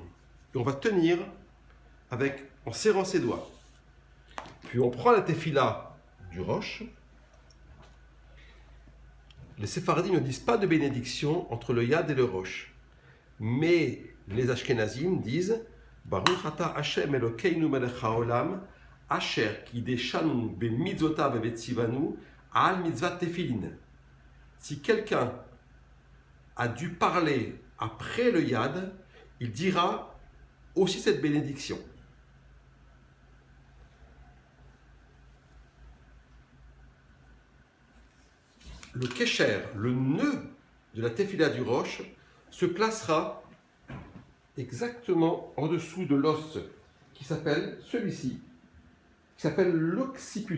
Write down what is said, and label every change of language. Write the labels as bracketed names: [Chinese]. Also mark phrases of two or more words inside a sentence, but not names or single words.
[French] Et on va tenir en serrant ses doigts. Puis on prend la tefila du roche. Les séfardim ne disent pas de bénédiction entre le yad et le roche. Mais les ashkenazim disent [Hebrew] ברוך אתה השם אלוקינו מלך העולם אשר קדשנו במצוותיו וציונו על מצוות תפילין. [French] Si quelqu'un a dû parler après le yad, il dira aussi cette bénédiction. Le kesher, le nœud de la tefila du roche, se placera exactement en dessous de l'os qui s'appelle celui-ci, qui s'appelle l'occiput.